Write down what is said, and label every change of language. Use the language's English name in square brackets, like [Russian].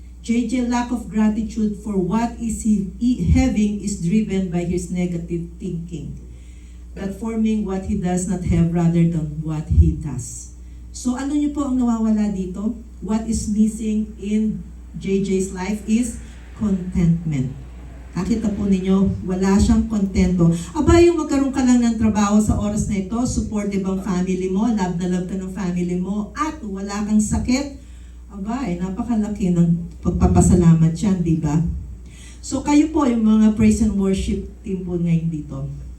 [English] JJ lack of gratitude for what is he having is driven by his negative thinking. Platforming what he does not have rather than what he does. [Filipino] So ano niyo po ang nawawala dito? [English] What is missing in JJ's life is contentment. [Filipino] Nakita po ninyo, wala siyang kontento. Aba, yung magkaroon ka lang ng trabaho sa oras na ito, supportive ang family mo, love na love ka ng family mo, at wala kang sakit, aba, napakalaki ng pagpapasalamat yan, di ba? So kayo po, yung mga praise and worship team po ngayon dito.